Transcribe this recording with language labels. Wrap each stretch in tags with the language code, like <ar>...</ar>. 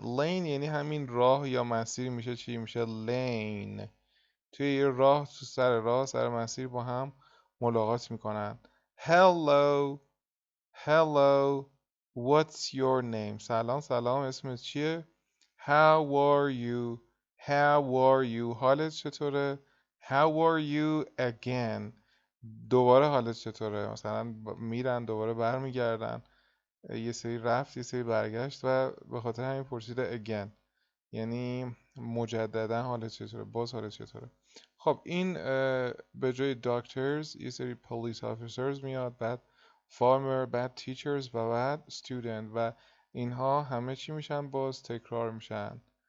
<fa>Lane یعنی همین راه یا مسیر میشه چی؟ میشه lane. توی یه راه، تو سر راه، سر مسیر با هم ملاقات میکنن.</fa> <en>Hello. Hello. What's your name?</en> <fa>سلام سلام، اسمت چیه؟</fa> <en>How are you? How are you?</en> <fa>حالت چطوره؟</fa> <en>How are you again?</en> <fa>دوباره حالت چطوره؟ مثلا میرن دوباره برمیگردن. یه سری رفت یه سری برگشت و به خاطر همین پرسیده again. یعنی مجددا حالت چطوره؟ باز حالت چطوره؟ خب این به جای doctors یه سری police officers میاد، بعد farmer، بعد teachers و بعد student، و اینها همه چی میشن؟ باز تکرار میشن.</fa>